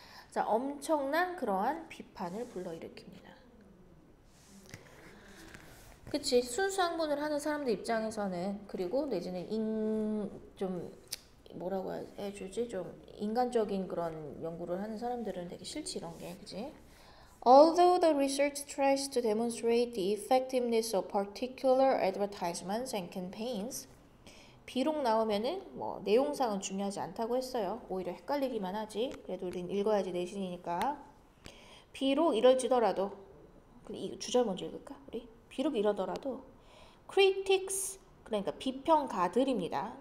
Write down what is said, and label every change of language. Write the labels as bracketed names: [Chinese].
[Korean] 자, 엄청난 그러한 비판을 불러일으킵니다. 그치. 순수 학문을 하는 사람들 입장에서는 그리고 내지는 좀 뭐라고 해주지? 좀 인간적인 그런 연구를 하는 사람들은 되게 싫지 이런 게. 그치? [English] Although the research tries to demonstrate the effectiveness of particular advertisements and campaigns, [Korean] 비록 나오면은 뭐 내용상은 중요하지 않다고 했어요. 오히려 헷갈리기만 하지. 그래도 우린 읽어야지 내신이니까. 비록 이럴지더라도, 이 주절 먼저 읽을까? 우리 비록 이러더라도 critics, 그러니까 비평가들입니다.